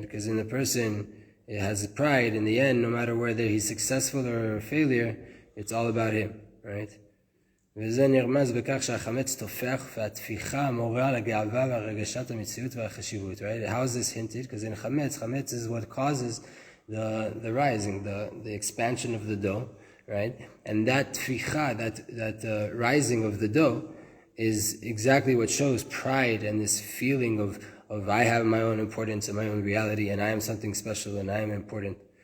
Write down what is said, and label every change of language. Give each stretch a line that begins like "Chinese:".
English: Because in the person, it has pride. In the end, no matter whether he's successful or a failure, it's all about him. Right?
Hebrew: וזה נרמז בכך שהחמץ תופח והתפיחה מורה על הגאווה והרגשת המציאות והחשיבות.
English: Right? How is this hinted? Because in chametz is what causes the rising, the expansion of the dough, right? And that tficha, that rising of the dough, is exactly what shows pride and this feeling of I have my own importance and my own reality, and I am something special and I am important.